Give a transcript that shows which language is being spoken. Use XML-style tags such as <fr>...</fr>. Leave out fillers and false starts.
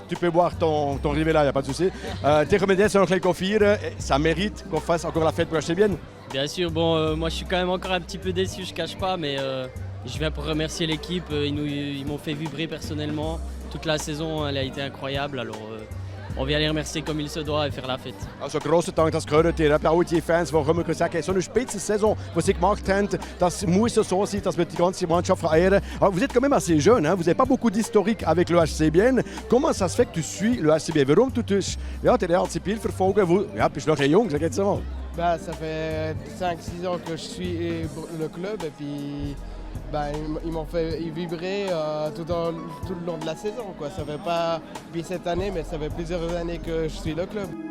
<fr>Tu peux boire ton rivet là, il n'y a pas de souci. Tes remédiens sont encore confire. Ça mérite qu'on fasse encore la fête pour acheter bien. Bien sûr, bon, moi je suis quand même encore un petit peu déçu, je ne cache pas, mais je viens pour remercier l'équipe. Ils m'ont fait vibrer personnellement. Toute la saison, elle a été incroyable. Alors, on vient les remercier comme il se doit et faire la fête.</fr> <de>Also grossen Dank, das gehört ihr. Auch die Fans, die immer sagen, so eine Spitzensaison, die sie gemacht haben, das muss so sein, dass wir die ganze Mannschaft verehren.</de> <fr>Alors, vous êtes quand même assez jeune, hein? Vous n'avez pas beaucoup d'historique avec le HC Bienne. Comment ça se fait que tu suis le HC Bienne?</fr> <de>Warum tu den HC Biel verfolgen? Du bist noch ein jung, sag jetzt mal.</de> <fr>Bah, ça fait 5-6 ans que je suis le club et puis bah, ils m'ont fait vibrer tout le long de la saison. Quoi. Ça fait pas depuis cette année, mais ça fait plusieurs années que je suis le club.</fr>